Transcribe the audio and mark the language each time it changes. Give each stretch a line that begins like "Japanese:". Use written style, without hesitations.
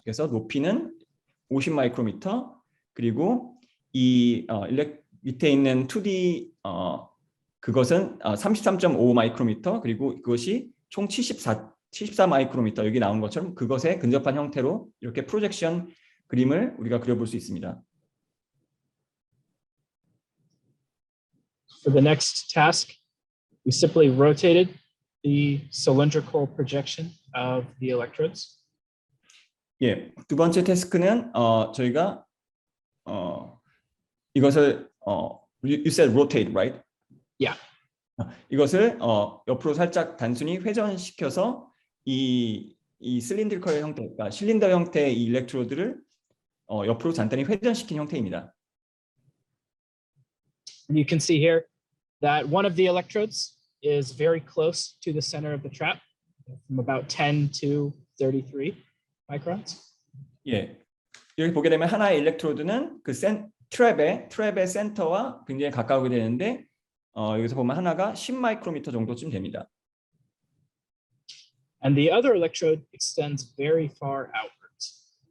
Korean: 그래서 높이는 50 마이크로미터, 그리고 이 밑에 있는 2D 그것은 33.5 마이크로미터, 그리고 그것이 총 74 마이크로미터, 여기 나온 것처럼 그것에 근접한 형태로 이렇게 프로젝션 그림을 우리가 그려볼 수 있습니다.
English: For the next task, we simply rotated the cylindrical projection of the electrodes.
Korean: 예, 두 번째 태스크는 저희가 이것을
English: you said rotate, right? Yeah.
Korean: 이것을 옆으로 살짝 단순히 회전시켜서 이 실린드컬 형태, 그러니까 실린더 형태의 이 일렉트로드를 옆으로 간단히 회전시킨 형태입니다.
English: And you can see here that one of the electrodes is very close to the center of the trap, from about 10 to 33 microns.
Korean: 예, 여기 보게 되면 하나의 일렉트로드는 그 트랩의 센터와 굉장히 가까우게 되는데 여기서 보면 하나가 10 마이크로미터 정도쯤 됩니다.
English: And the other electrode extends very far outwards.